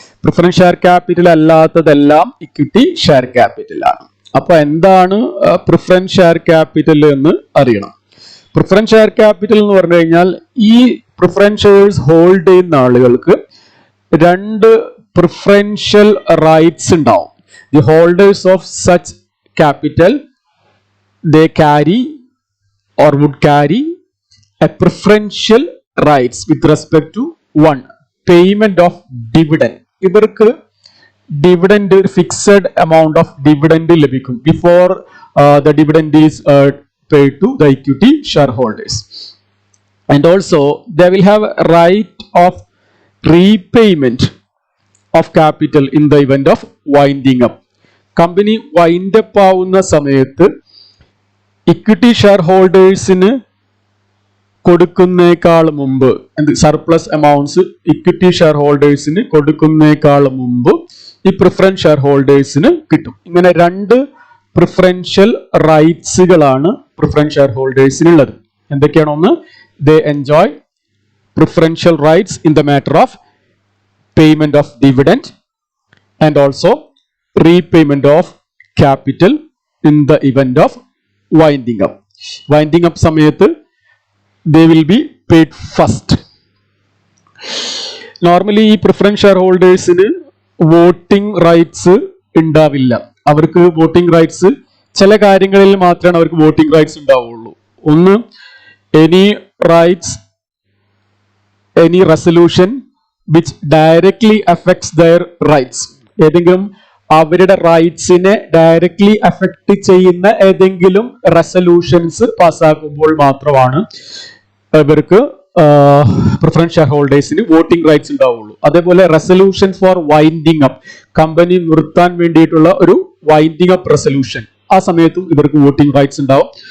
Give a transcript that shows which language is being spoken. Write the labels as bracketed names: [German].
[Malayalam] Preference share capital അല്ലാത്തതെല്ലാം equity share capital ആണ്. അപ്പൊ എന്താണ് പ്രിഫറൻസ് ഷെയർ ക്യാപിറ്റൽ എന്ന് അറിയണം. പ്രിഫറൻസ് ഷെയർ ക്യാപിറ്റൽ എന്ന് പറഞ്ഞു കഴിഞ്ഞാൽ ഈ പ്രിഫറൻസ് ഷെയർസ് ഹോൾഡ് ചെയ്യുന്ന ആളുകൾക്ക് 2 പ്രിഫറൻഷ്യൽ റൈറ്റ്സ് ഉണ്ടാവും. [English] The holders of such capital they carry or would carry a preferential rights with respect to 1 payment of dividend. [Malayalam] ഇവർക്ക് [English] dividend, fixed amount of dividend [Malayalam] ലഭിക്കും [English] Before the dividend is paid to the equity shareholders. And also they will have a right of repayment of capital in the event of winding up. [Malayalam] Company wind up ആവുന്ന സമയത്ത് equity share ഹോൾഡേഴ്സിന് കൊടുക്കുന്നേക്കാൾ മുമ്പ്, surplus amounts equity share ഹോൾഡേഴ്സിന് കൊടുക്കുന്നേക്കാൾ മുമ്പ് ഈ preference share ഹോൾഡേഴ്സിന് കിട്ടും. ഇങ്ങനെ 2 preferential റൈറ്റ്സുകളാണ് preference share ഹോൾഡേഴ്സിനുള്ളത്. എന്തൊക്കെയാണ്? [English] ഒന്ന്, they enjoy preferential rights in the matter of payment of dividend and also repayment of capital in the event of winding up. Winding up [Malayalam] സമയത്ത് [English] they will be paid first. [Malayalam] Normally ഈ preference share ഹോൾഡേഴ്സിന് voting rights ഉണ്ടാവില്ല. അവർക്ക് voting rights ചില കാര്യങ്ങളിൽ മാത്രമാണ് അവർക്ക് voting rights ഉണ്ടാവുള്ളൂ. [English] ഒന്ന്, any rights, any resolution which directly affects their rights. [Malayalam] ഏതെങ്കിലും അവരുടെ റൈറ്റ്സിനെ ഡയറക്ട്ലി അഫക്ട് ചെയ്യുന്ന ഏതെങ്കിലും റെസൊല്യൂഷൻസ് പാസ്സാക്കുമ്പോൾ മാത്രമാണ് ഇവർക്ക് പ്രിഫറൻസ് ഷെയർ ഹോൾഡേഴ്സിന് വോട്ടിംഗ് റൈറ്റ്സ് ഉണ്ടാവുള്ളൂ. അതേപോലെ resolution four winding up, company നിർത്താൻ വേണ്ടിയിട്ടുള്ള ഒരു വൈൻഡിങ് അപ്പ് റെസൊല്യൂഷൻ, ആ സമയത്തും ഇവർക്ക് വോട്ടിംഗ് റൈറ്റ്സ് ഉണ്ടാവും.